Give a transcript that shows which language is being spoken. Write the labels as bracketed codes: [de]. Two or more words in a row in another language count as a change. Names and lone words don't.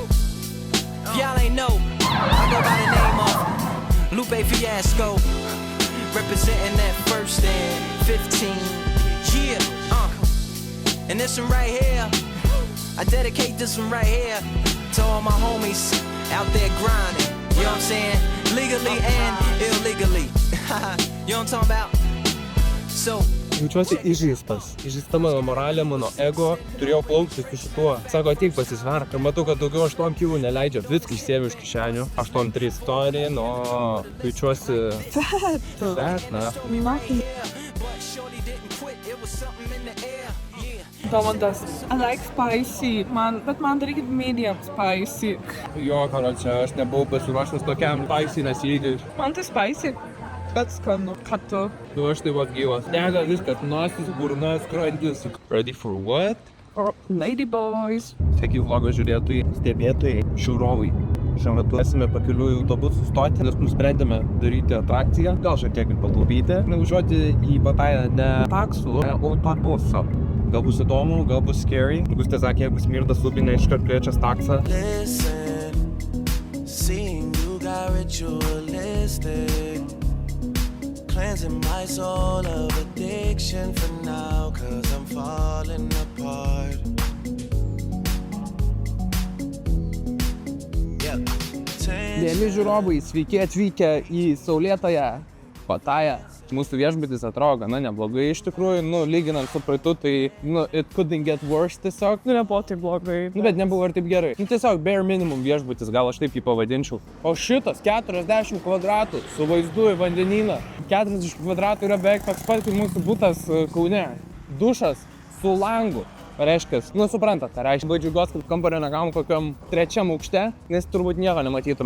[en] If y'all ain't know, I go by the name of Lupe Fiasco, representing that first and 15. Yeah, and this one right here, I dedicate this one right here to all my homies out there grinding. You know what I'm saying? Legally and illegally. You know what I'm talking about? So. [lt] Jaučiuosi įžeistas. Įžeista mano moralė, mano ego. Turėjau plaukti su šituo. Sako, ateik pasisverk. Ir matau, kad daugiau 8 kilų neleidžia. Viską išsėmiau iš kišenių. [en] 8-3 story, no. [lt] Jaučiuosi... Fat, na. Domantas. [en] I like spicy. [lt] Bet man darykit [en] medium spicy. [lt] Jo, karočią, aš nebuvau pasiruošęs tokiam spicy lygiai. Man tai spicy. Bet skanu. Ką tu? Nu, aš tai vat gyvas. Dega viskas, nosis, burna, skrandis. [en] Ready for what? For lady boys. [lt] Sveiki vlogo žiūrėtojai, stebėtojai, žiūrovai. Šiuo metu esame pakeliui į autobusų stotį, nes nusprendėme daryti atrakciją, gal šiek tiek ir pataupyti. Nuvažiuoti į Patają ne taksų, o autobusą. Gal bus įdomu, gal bus scary. Gustė sakė, jeigu smirda subinė, iškart kviečias taksą. [en] Listen, seeing you got ritualistic. cleansing my soul of addiction for now, 'cause I'm falling apart. [lt] Mėly žiūrovai, sveiki atvykę į saulėtąją Patają. Mūsų viešbutis atrodo gana neblogai iš tikrųjų, lyginant su praeitu, tai, [en] it couldn't get worse [lt] tiesiog. Nebuvo taip blogai. Bet nebuvo ir taip gerai. Tiesiog [en] bare minimum [lt] viešbutis, gal aš taip jį pavadinčiau. O šitas 40 kvadratų su vaizdu į vandenyną. 40 kvadratų yra beveik toks pat kaip mūsų butas Kaune. Dušas su langu. Reiškia, suprantat, tai reiškia, labai džiugiuosi, kad kambario negavom kokiam 3 aukšte, nes turbūt nieko nematytume.